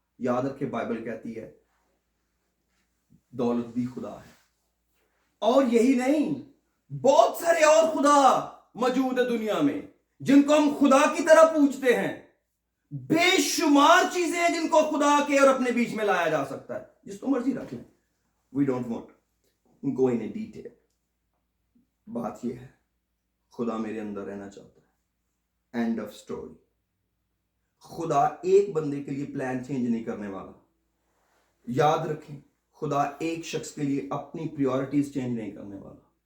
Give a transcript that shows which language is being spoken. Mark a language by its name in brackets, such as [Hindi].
[Urdu] یاد رکھے بائبل کہتی ہے دولت بھی خدا ہے. اور یہی نہیں, بہت سارے اور خدا موجود ہے دنیا میں جن کو ہم خدا کی طرح پوجتے ہیں. بے شمار چیزیں ہیں جن کو خدا کے اور اپنے بیچ میں لایا جا سکتا ہے, جس کو مرضی رکھ لیں. [English] We don't want go in a detail. [Urdu] بات یہ ہے خدا میرے اندر رہنا چاہتا ہے. [English] End of story. [Urdu] خدا ایک بندے کے لیے پلان چینج نہیں کرنے والا. یاد رکھیں, خدا ایک شخص کے لیے اپنی پریورٹیز چینج نہیں کرنے والا.